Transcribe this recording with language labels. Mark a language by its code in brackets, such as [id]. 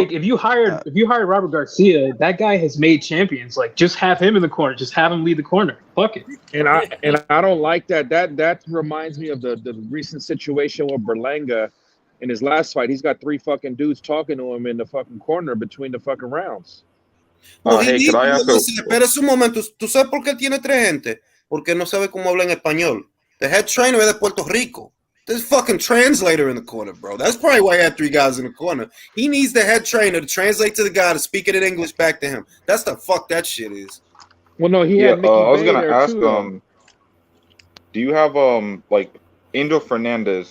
[en] it's like if you hired Robert Garcia, that guy has made champions. Like, just have him in the corner. Just have him lead the corner. Fuck it. And I don't like that. That reminds me of the recent situation with Berlanga in his last fight. He's got 3 fucking dudes talking to him in the fucking corner between the fucking rounds. [es] Espera un momento. ¿Tú sabes por qué tiene 3 gente? Porque no sabe cómo habla en español. [en] The head trainer is de Puerto Rico. There's a fucking translator in the corner, bro. That's probably why he had 3 guys in the corner. He needs the head trainer to translate to the guy to speak it in English back to him. That's the fuck that shit is. Well, no, he had Mickey I was gonna ask, too, do you have like Angel Fernandez?